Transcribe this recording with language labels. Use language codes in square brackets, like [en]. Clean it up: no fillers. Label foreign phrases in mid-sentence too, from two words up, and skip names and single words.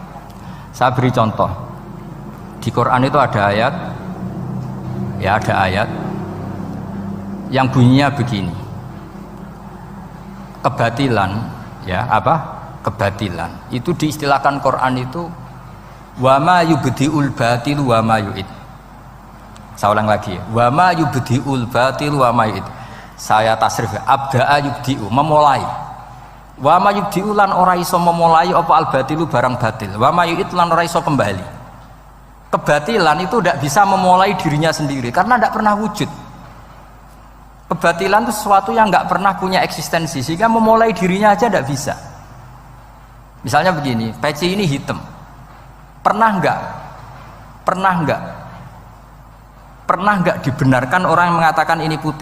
[id] Saya beri contoh. Di Quran itu ada ayat, ya ada ayat yang bunyinya begini. Kebatilan, ya apa? Kebatilan. Itu diistilahkan Quran itu [ar] وما يبدئ الباطل وما يعيد. [id] Saya ulang lagi ya. [ar] وما يبدئ الباطل وما يعيد. [id] Saya tasrif [ar] أبدأ يبدئ, memulai. وما يبدئ [jv] lan ora iso [id] memulai apa [ar] الباطل [id] barang batil. [ar] وما يعيد [jv] lan ora iso [ar] kembali. [id] Kebatilan itu tidak bisa memulai dirinya sendiri karena tidak pernah wujud. Kebatilan itu sesuatu yang nggak pernah punya eksistensi, sehingga memulai dirinya aja tidak bisa. Misalnya begini, peci ini hitam. Pernah nggak dibenarkan orang yang mengatakan ini putih?